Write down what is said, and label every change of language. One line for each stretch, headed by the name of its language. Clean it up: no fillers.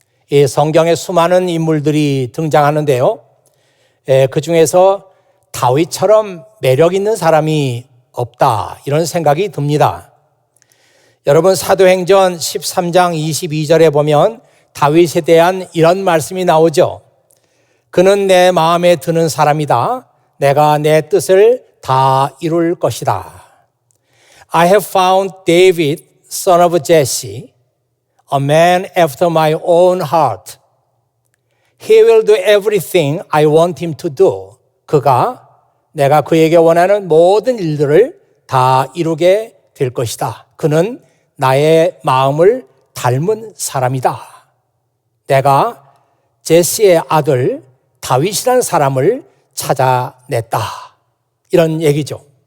Korean: 이 성경에 수많은 인물들이 등장하는데요. 그 중에서 다윗처럼 매력 있는 사람이 없다 이런 생각이 듭니다. 여러분 사도행전 13장 22절에 보면 다윗에 대한 이런 말씀이 나오죠. 그는 내 마음에 드는 사람이다. 내가 내 뜻을 다 이룰 것이다.
English: I have found David, son of Jesse, a man after my own heart. He will do everything I want him to do.
Korean: 내가 그에게 원하는 모든 일들을 다 이루게 될 것이다. 그는 나의 마음을 닮은 사람이다. 내가 제시의 아들 다윗이라는 사람을 찾아냈다. 이런 얘기죠.